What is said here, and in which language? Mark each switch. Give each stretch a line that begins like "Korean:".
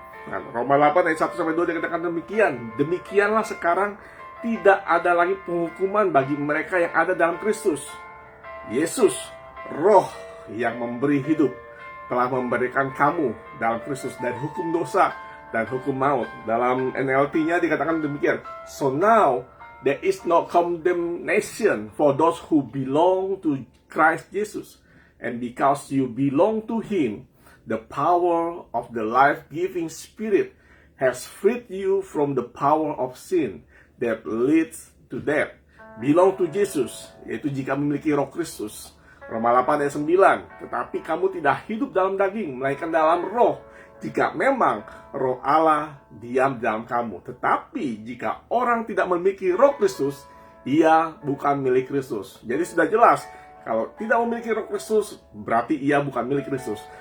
Indonesian: Nah, Roma 8 ayat 1-2 dikatakan demikian. Demikianlah sekarang tidak ada lagi penghukuman bagi mereka yang ada dalam Kristus. Yesus, Roh yang memberi hidup, telah memberikan kamu dalam Kristus dari hukum dosa dan hukum maut. Dalam NLT-nya dikatakan demikian.
English: So now there is no condemnation for those who belong to Christ Jesus. And because you belong to Him, the power of the life-giving Spirit has freed you from the power of sin that leads to death. Belong to Jesus,
Indonesian: yaitu jika memiliki Roh Kristus. Roma 8 ayat 9. Tetapi kamu tidak hidup dalam daging, melainkan dalam roh, jika memang Roh Allah diam dalam kamu. Tetapi jika orang tidak memiliki Roh Kristus, ia bukan milik Kristus. Jadi sudah jelas, kalau tidak memiliki Roh Kristus, berarti ia bukan milik Kristus.